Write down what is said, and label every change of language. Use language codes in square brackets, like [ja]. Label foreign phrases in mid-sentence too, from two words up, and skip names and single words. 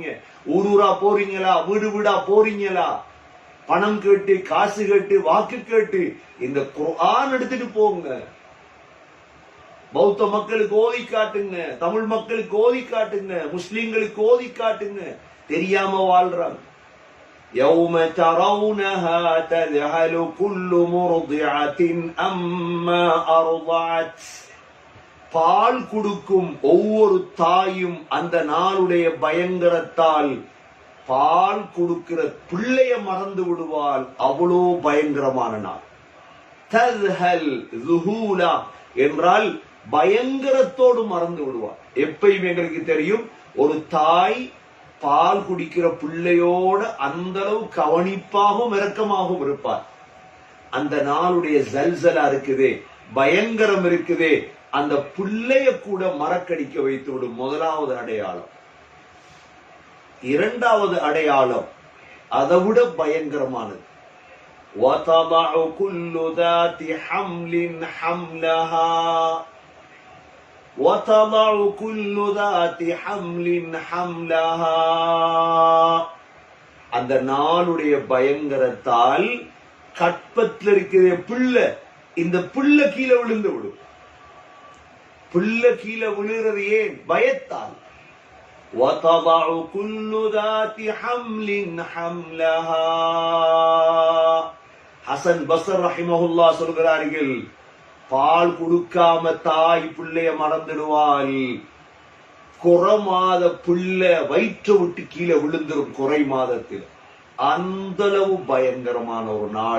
[ta] ஊரூரா போறீங்களா, வீடு வீடா போறீங்களா, பணம் கேட்டு, காசு கேட்டு, வாக்கு கேட்டு இந்த குர்ஆன் எடுத்துட்டு போங்க. பௌத்த மக்களுக்கு ஓதி காட்டுங்க, தமிழ் மக்களுக்கு ஓதி காட்டுங்க, முஸ்லிம்களுக்கு ஓதி காட்டுங்க. தெரியாம வாழ்றாங்க. [ar] يوم ترونها تذهل كل مرضعة أما أرضعت. [ta] பால் கொடுக்கும் ஒவ்வொரு தாயும் அந்த நாளுடைய பயங்கரத்தால் பால் கொடுக்கிற பிள்ளைய மறந்து விடுவாள். அவ்வளோ பயங்கரமான நாள். [ar] தذهل ذهولا [ta] என்றால் பயங்கரத்தோடு மறந்து விடுவாள். எப்பயும் எங்களுக்கு தெரியும், ஒரு தாய் பால் குடிக்கிற பிள்ளையோட அந்த அளவு கவனிப்பாகவும் இரக்கமாகவும் இருப்பார். அந்த நாளுடைய ஜல்சலா இருக்குதே, பயங்கரம் இருக்குதே, அந்த பிள்ளைய கூட மறக்கடிக்க வைத்து விடும். முதலாவது அடையாளம். இரண்டாவது அடையாளம் அதை விட பயங்கரமானது. [ar] وَتَضَعُ كُلُّ ذَاتِ حَمْلٍ حَمْلَهَا وَتَضَعُ كُلُّ ذَاتِ حَمْلٍ حَمْلَهَا. [ta] அந்த நாளுடைய பயங்கரத்தால் கற்பத்தில் இருக்கிற பிள்ளை, இந்த பிள்ளை கீழே விழுந்து விடும். பிள்ளை கீழே விழுகிறது ஏன்? பயத்தால். [ar] وَتَضَعُ كُلُّ ذَاتِ حَمْلٍ حَمْلَهَا. [ta] ஹசன் பஸ்ர் ரஹிமஹுல்லாஹ் சொல்கிறார்கள், பால் கொடுக்காம தாய் பிள்ளைய மறந்துடுவாள். குறை பிள்ளை வயிற்று விட்டு கீழே விழுந்துரும் குறை மாதத்தில். அந்த அளவு பயங்கரமான ஒரு நாள்.